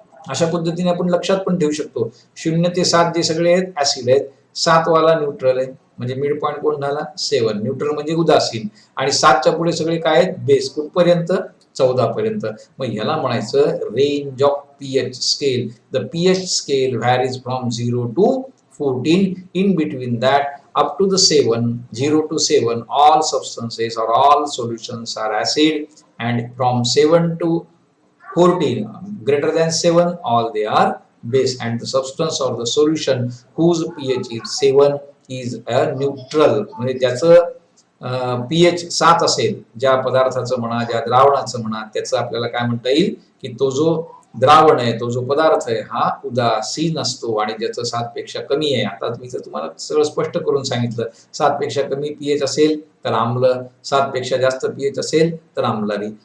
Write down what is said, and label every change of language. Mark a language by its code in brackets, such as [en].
[mr] अशा पद्धतीने आपण लक्षात पण ठेवू शकतो. 0 ते 7 जे सगळे आहेत ऍसिड आहेत, 7 वाला न्यूट्रल आहे, म्हणजे मिड पॉइंट कोण झाला? 7. न्यूट्रल म्हणजे उदासीन, आणि 7च्या पुढे सगळे काय आहेत? बेस. कुठपर्यंत? 14 पर्यंत. मग ह्याला म्हणायचं range of pH scale. [en] The pH scale varies from 0 to 14. In between that up to the 7, 0 to 7 all substances or all solutions are acid, and from 7 to 14 greater than 7 all they are base, and the substance or the solution whose pH is 7 is a neutral. [mr] म्हणजे त्याचं pH 7 असेल, ज्या पदार्थाचं म्हणा, ज्या द्रावणाचं म्हणा, त्याचं आपल्याला काय म्हणता येईल की तो जो द्रावण आहे, तो जो पदार्थ आहे हा उदासीन असतो आणि ज्याचं 7 पेक्षा कमी आहे. आता मी तर तुम्हाला सगळं स्पष्ट करून सांगितलं. 7 पेक्षा कमी पीएच असेल तर आम्ल, 7 पेक्षा जास्त पीएच असेल तर आम्लारी.